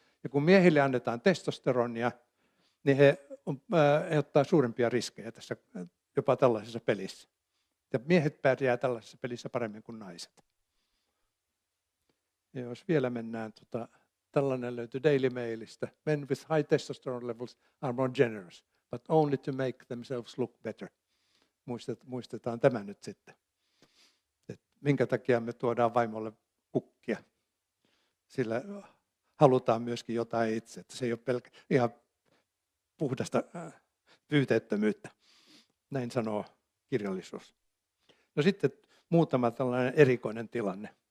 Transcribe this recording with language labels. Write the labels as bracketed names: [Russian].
[Finnish] Ja kun miehille annetaan testosteronia, niin he ottaa suurempia riskejä tässä, jopa tällaisessa pelissä. Ja miehet pärjää tällaisessa pelissä paremmin kuin naiset. Ja jos vielä mennään, tällainen löytyy Daily Mailista. [English] Men with high testosterone levels are more generous, but only to make themselves look better. [Finnish] Muistetaan tämä nyt sitten. Et minkä takia me tuodaan vaimolle kukkia? Sillä halutaan myöskin jotain itse, että se ei ole ihan puhdasta pyyteettömyyttä. Näin sanoo kirjallisuus. No sitten muutama tällainen erikoinen tilanne.